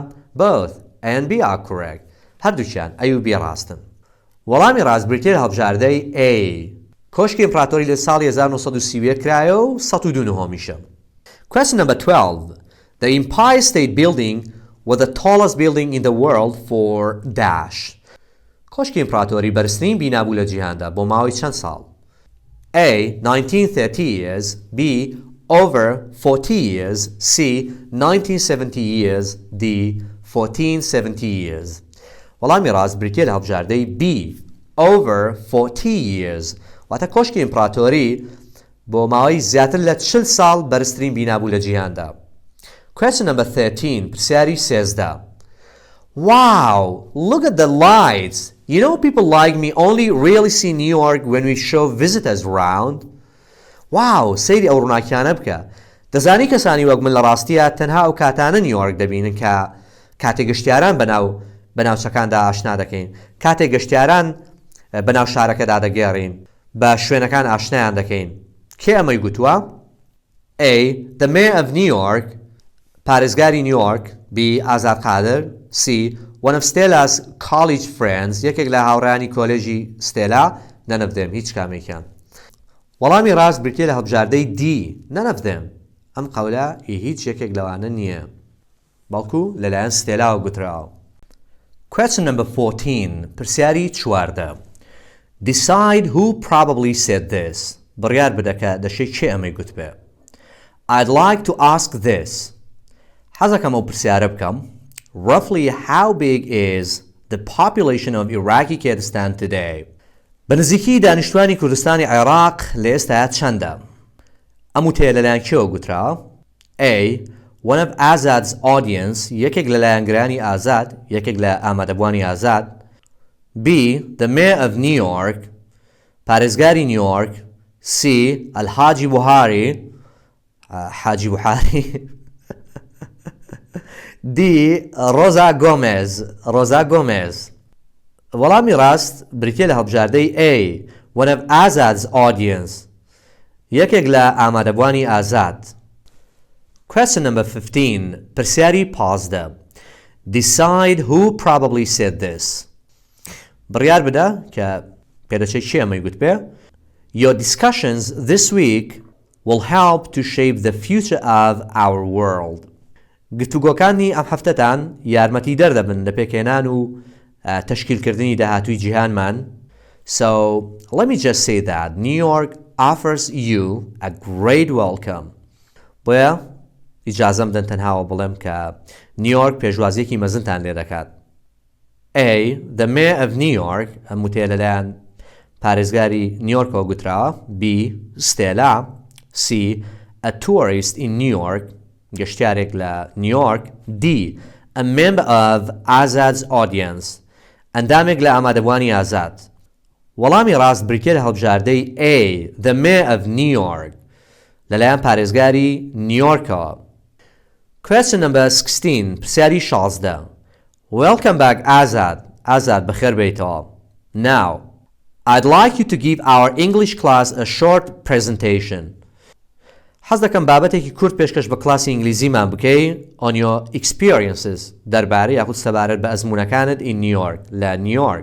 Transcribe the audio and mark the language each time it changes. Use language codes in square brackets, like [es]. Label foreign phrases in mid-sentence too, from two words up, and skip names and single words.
[en] Both A and B are correct. [ckb] هەردووکیان A و B ڕاستن. وەڵامی ڕاستبردیە لە هەڵبژاردەی A. کۆشکی ئیمپراتۆری لە ساڵی 1930 کرایە و 102 نهۆمیشە. [en] Question number 12. The Empire State Building was the tallest building in the world for Daesh. [ckb] کۆشکی ئیمپراتۆری بەرزترین بینا بوو لە جیهاندا بۆ ماوەی چەند ساڵ؟ [en] A. 1930 years. B. Over 40 years. C. 1970 years. D. 1470 years. [ckb] وەڵامی ڕاستبردیە لە هەڵبژاردەی B. [en] Over 40 years. [ckb] واتە کۆشکی ئیمپراتۆری بۆ ماوەی زیاتر لە 40 ساڵ بەرزترین بینا بوو لە جیهاندا. [en] Question number 13. پرسیاری 13. Wow! Look at the lights! You know people like me only really see New York when we show visitors around. Wow! [ckb] سەیری ئەو ڕووناکیانە بکە. دەزانی کەسانی وەک من لە ڕاستیە تەنها ئەو کاتانە نیویۆرک دەبینن کە کاتێک گەشتیاران بەناوچەکاندا ئاشنا دەکەین. کاتێک گەشتیاران بەناو شارەکەدا دەگێڕین بە شوێنەکان ئاشنایان دەکەین. کێ ئەمەی گوتووە؟ A. [en] The Mayor of New York [ckb] پارێزگاری نیویۆرک. [en] B. Azad Qadir. C. One of Stella's college friends [ckb] یەکێک لە هاوڕێیانی کۆلێژی ستێلا. [en] None of them [ckb] هیچ کامێکیان. وەڵامی ڕاست بردیە لە هەڵبژاردەی D. [en] None of them [ckb] ئەم قەولە هیچ یەکێک لەوانە نییە بەڵکو لەلایەن ستێلاوە گوتراوە. [en] Question number 14. پرسیاری 14. Decide who probably said this. [ckb] بڕیار بدە کە دەشێ کێ ئەمەی گوت بێ. [en] I'd like to ask this. [ckb] حەزەکەم ئەو پرسیارە بکەم. [en] Roughly how big is the population of Iraqi Kurdistan today? [ckb] بەنزیکی دانیشتوانی کوردستانی عێراق لە ئێستا چەندە؟ ئەم وتەیە لەلایەن کێوە گوتراوە؟ A. [en] One of Azad's audience [ckb] یەکێک لە لایەنگرانی ئازاد یەکێک لە ئامادەبوانی ئازاد. [en] B. The Mayor of New York پارێزگاری نیویۆرک. C. الحاجی بوهاری حاجی بوهاری. D. Rosa Gomez. [ckb] وەڵامی ڕاست بریتیە لە هەڵبژاردەی A. [en] One of Azad's audience [ckb] یەکێک لە ئامادەبوانی ئازاد. [en] Question number 15. پرسیاری 15. Decide who probably said this. [ckb] بڕیار بدە کە پێدەچێت چی ئەمەی گوت بێ. [en] Your discussions this week will help to shape the future of our world. [ckb] گفتوگۆکانی ئەم هەفتەتان یارمەتی دەردەبن لە پێکهێنان و تشکیلکردنی داهاتووی جیهانمان. [en] So let me just say that New York offers you a great welcome. [ckb] بۆیە ئیجازەم بدەن تەنهاوە بڵێم کە نیویۆرک پێشوازیەکی مەزنتان لێ دەکات. A. [en] The Mayor of New York [ckb] ئەم وتەیە لەلایەن پارێزگاری نیویۆرکەوە گوتراوە. B. ستێلا. [en] C. A tourist in New York [ckb] گەشتیارێک لە نیویۆرک. [en] D. A member of Azad's audience [ckb] ئەندامێک لە ئامادەبوانی ئازاد. وەڵامی ڕاست بریتیە لە هەڵبژاردەی A. [en] The Mayor of New York [ckb] لەلایەن پارێزگاری نیویۆرکەوە. [en] Question number 16 پرسیاری 16. Welcome back Azad. Azad [ckb] بەخێر بێیتەوە. [en] Now I'd like you to give our English class a short presentation. [ckb] حەز دەکەم بابەتێکی کورت پێشکەش بە کلاسی ئینگلیزیمان بکەی [en] on your experiences [ckb] دەربارەی یاخود سەبارەت بە ئەزمونەکانت [en] in New York [ckb] لە نیویۆرک.